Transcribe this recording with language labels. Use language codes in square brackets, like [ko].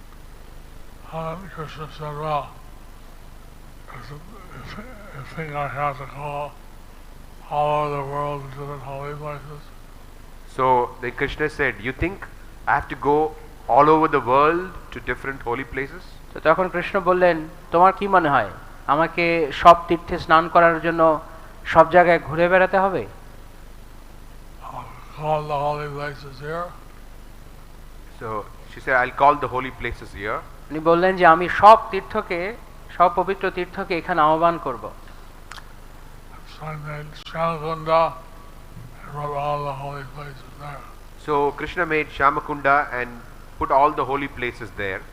[en] Krishna said, well, you think I have to go all over the world to different holy places? So the Krishna said, you think I have to go all over the world to different holy places? [bn] তো তখন কৃষ্ণ বললেন, তোমার কি মনে হয় আমাকে সব তীর্থে স্নান করার জন্য সব জায়গায় ঘুরে বেড়াতে হবে? [en] Call the holy places here. So she said, I'll call the holy places here. [bn] উনি বললেন যে আমি সব তীর্থকে, সব পবিত্র তীর্থকে এখানে আহ্বান করব। [en] So I made Shyamkunda and wrote all the holy places there. So Krishna made Shyamakunda and put all the holy places there.